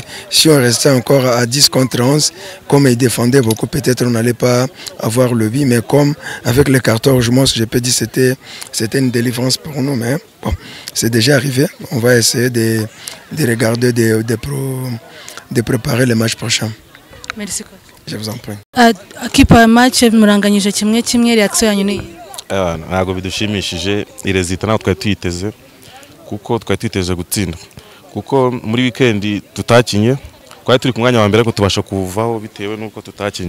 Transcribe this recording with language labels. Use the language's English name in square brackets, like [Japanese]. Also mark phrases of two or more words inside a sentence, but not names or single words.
[French] Si on restait encore à 10 contre 11, comme ils défendaient beaucoup, peut-être on n'allait pas avoir le but, mais comme avec le carton rouge, je peux dire que c'était une délivrance pour nous, mais bon, c'est déjà arrivé. On va essayer de regarder, de préparer le match prochain. Merci coach. Je vous en prie. [Kinyarwanda] Kipa match muranganyije kimwe reaction yanyu ni ntabwo bidushimishije irezita naho twari tuyiteze, kuko twari tuyiteze gutsinda, kuko muri weekend tutakinye, twari turi ku mwanya wa mbere ariko tubasha kuvaho bitewe nuko tutakinye.